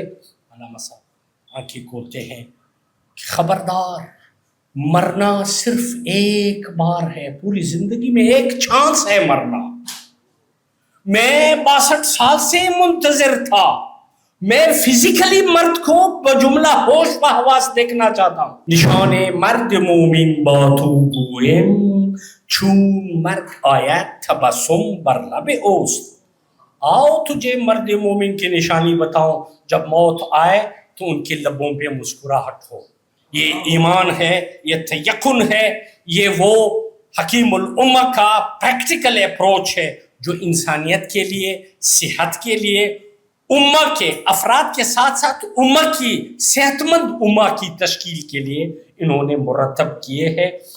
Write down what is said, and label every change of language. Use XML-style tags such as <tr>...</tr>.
<ur>علامہ صاحب آنکھیں کھولتے ہیں کہ خبردار، مرنا صرف ایک بار ہے، پوری زندگی میں ایک چانس ہے مرنا. میں 62 سال سے منتظر تھا، میں فزیکلی مرد کو بجملہ ہوش و حواس دیکھنا چاہتا ہوں.</ur> <fa>نشان مرد مومن با تو گویم، چون مرد آید تبسم بر لب اوست.</fa> <ur>آؤ تجھے مرد مومن کی نشانی بتاؤں، جب موت آئے تو ان کے لبوں پہ مسکراہٹ ہو. یہ ایمان ہے، یہ تیقن ہے، یہ وہ حکیم الامہ کا پریکٹیکل اپروچ ہے جو انسانیت کے لیے، صحت کے لیے، امہ کے افراد کے ساتھ ساتھ امہ کی صحت مند امہ کی تشکیل کے لیے انہوں نے مرتب کیے ہیں.</ur>